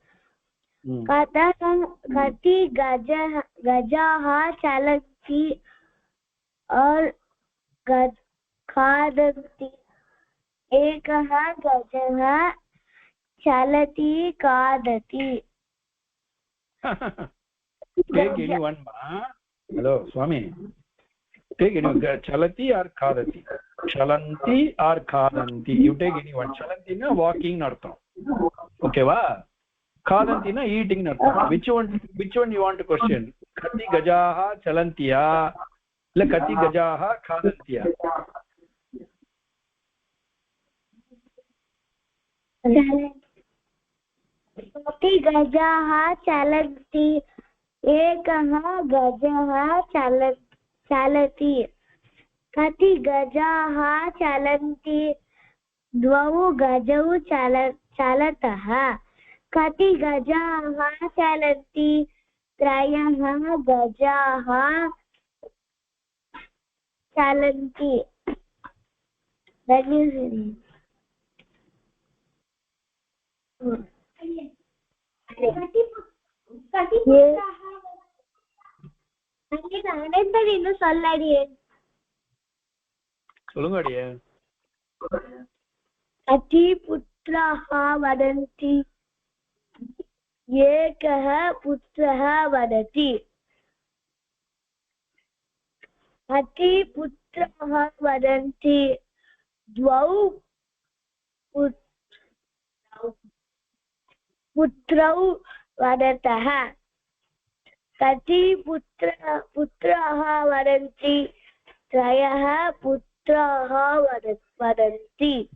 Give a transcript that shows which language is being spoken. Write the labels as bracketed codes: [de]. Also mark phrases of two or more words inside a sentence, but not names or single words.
[sa] कति गजाः चलन्ति और खादन्ति एकः गजः चलति खादति [en] take anyone hello swami take anyone chalati or [sa] खादति चलन्ति [en] or khadanti you take anyone chalanti na walking nartham okay va khadanti na eating nartham which one you want to question [sa] कति गजाः चलन्तिया [en] illa [sa] कति गजाः खादन्तिया कति गजाः चलन्ति एकः गजः चलति कति गजाः चलन्ति द्वौ गजौ चलतः कति गजाः चलन्ति त्रयः गजाः चलन्ति [ta] இன்னும் சொல்லடியே சொல்லுங்க அடியே [sa] कति पुत्राः वदन्ति एकः पुत्रः वदति कति पुत्राः वदन्ति द्वौ पुत्रौ वदतः कति पुत्राः वदन्ति त्रयः पुत्राः वदन्ति